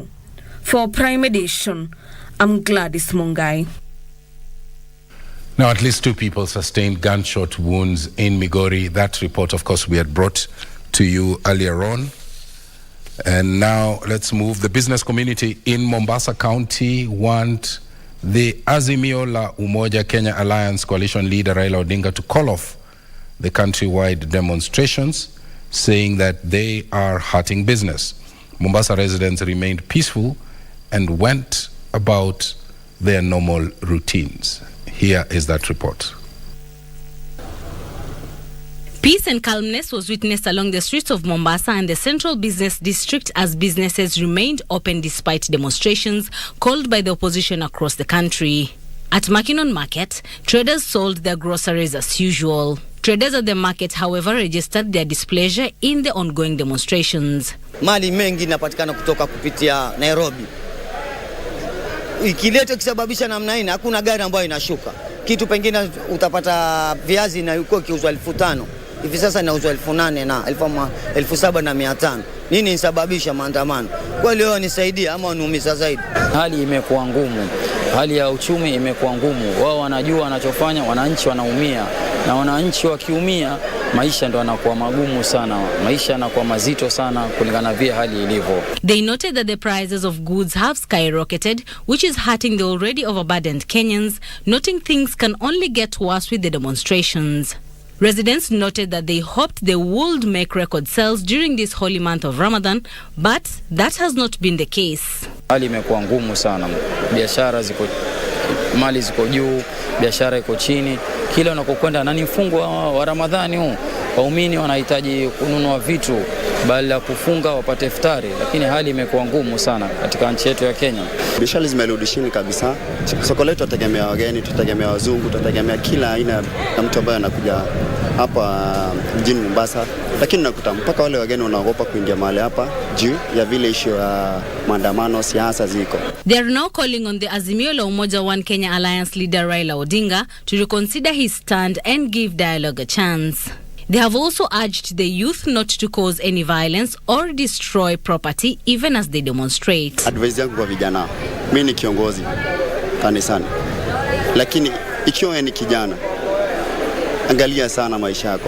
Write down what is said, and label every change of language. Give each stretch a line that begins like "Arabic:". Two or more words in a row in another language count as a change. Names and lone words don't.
English: For Prime Edition, I'm Gladys Mungai. Now, at least 2 people sustained gunshot wounds in Migori. That report, of course, we had brought to you earlier on. And now let's move. The business community in Mombasa County want the Azimio la Umoja Kenya Alliance coalition leader Raila Odinga to call off the countrywide demonstrations, saying that they are hurting business. Mombasa residents remained peaceful and went about their normal routines. Here is that report. Peace and calmness was witnessed along the streets of Mombasa and the Central Business District as businesses remained open despite demonstrations called by the opposition across the country. At Makinon Market, traders sold their groceries as usual. Traders at the market, however, registered their displeasure in the ongoing demonstrations.
Swahili: mali mengi inapatikana kutoka kupitia Nairobi. Ikileta kisababisha namna hii hakuna gari ambayo inashuka. Kitu pengine utapata viazi na yuko kiuzwa 5,000. Hivi sasa inauzwa 8,000 na 7,500. Nini inasababisha maandamano? Kwa leo nisaidia ama uniumiza zaidi? Hali imekuwa ngumu. Hali ya uchumi imekuwa ngumu. Wao wanajua wanachofanya, wananchi wanaumia. Na wananchi wakiumia, maisha ndo yanakuwa magumu sana. Maisha yanakuwa mazito sana kulingana vile hali ilivyo.
English: They noted that the prices of goods have skyrocketed, which is hurting the already overburdened Kenyans, noting things can only get worse with the demonstrations. Residents noted that they hoped they would make record sales during this holy month of Ramadan, but that has not been the case.
Swahili: Hali imekuwa ngumu sana. Biashara ziko, mali ziko juu, biashara iko chini. Kila unakokwenda na ni mfungo wa Ramadhani huu. Waumini wanahitaji kununua vitu badala ya kufunga wapate iftari, lakini hali imekuwa ngumu sana katika nchi yetu ya Kenya. Biashara zimerudi chini kabisa. Soko letu tutegemea wageni, tutegemea wazungu, tutegemea kila aina ya mtu ambaye anakuja hapa mjini Mombasa, lakini nakuta mpaka wale wageni wanaogopa kuingia mahali hapa juu ya vile issue ya maandamano, siasa ziko.
English: They are now calling on the Azimio la Umoja One Kenya Alliance leader Raila Odinga to reconsider his stand and give dialogue a chance. They have also urged the youth not to cause any violence or destroy property even as they demonstrate.
Swahili: Advice yangu kwa vijana, mimi ni kiongozi kanisani, lakini ikiwa ni kijana, angalia sana maisha yako.